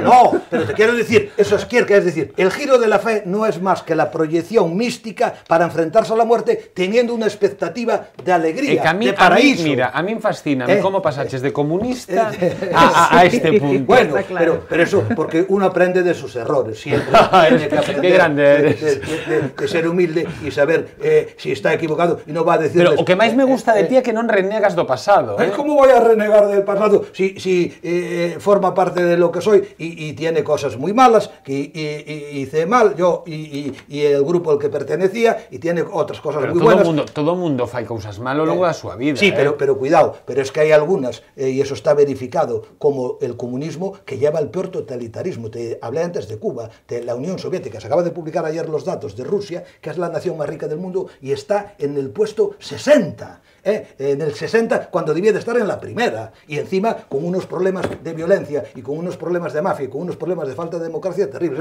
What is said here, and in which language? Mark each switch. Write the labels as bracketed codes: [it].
[es] No, pero te quiero decir, eso es decir, el giro de la fe no es más que la proyección mística para enfrentarse a la muerte teniendo una expectativa de alegría, de paraíso. A mí me fascina cómo pasaches de comunista a este punto. Bueno, pero eso, porque uno aprende de sus errores, siempre tiene que aprender Qué grande eres. De ser humilde y saber si está equivocado. [gl] pasado e non va a decirles... Pero o que máis me gusta de ti é que non renegas do pasado, [es] ¿Cómo voy a renegar del pasado si forma parte de lo que soy y tiene cosas muy malas, que hice mal yo y el grupo al que pertenecía, y tiene otras cosas muy buenas? [gl] Todo mundo fai cousas mal ao longo da súa vida. [es] Sí, pero cuidado, pero es que hay algunas, y eso está verificado, como el comunismo, que lleva el peor totalitarismo. Te hablé antes de Cuba, de la Unión Soviética. Se acaba de publicar ayer los datos de Rusia, que es la nación más rica del mundo, y está en el puesto 60. En el 60, cuando debía de estar en la primera, y encima con unos problemas de violencia y con unos problemas de mafia y con unos problemas de falta de democracia terribles.